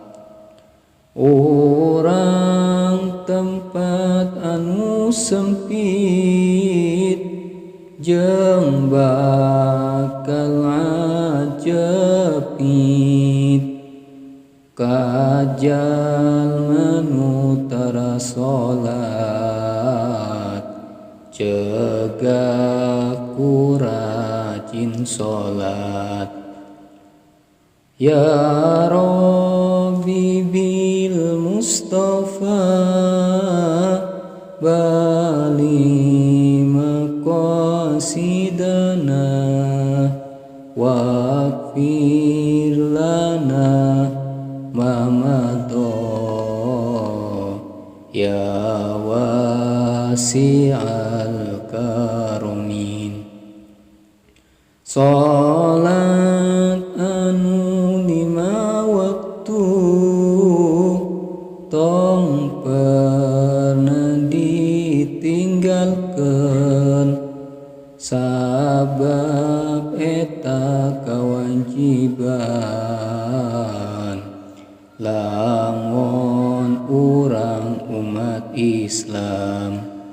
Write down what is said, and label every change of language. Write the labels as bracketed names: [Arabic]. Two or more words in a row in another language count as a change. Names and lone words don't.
[Sundanese] Urang tempat anu sempit jeung bakal ajepit ka jalma nu tara salat cegah kurang sholat. [Arabic] يا رب بالمصطفى بلغ مقاصدنا واغفر لنا ما مضى يا واسع الكرم. [Sundanese] Salat anu lima waktu tong pernah ditinggalkan, sabab eta kewajiban lamun urang umat Islam.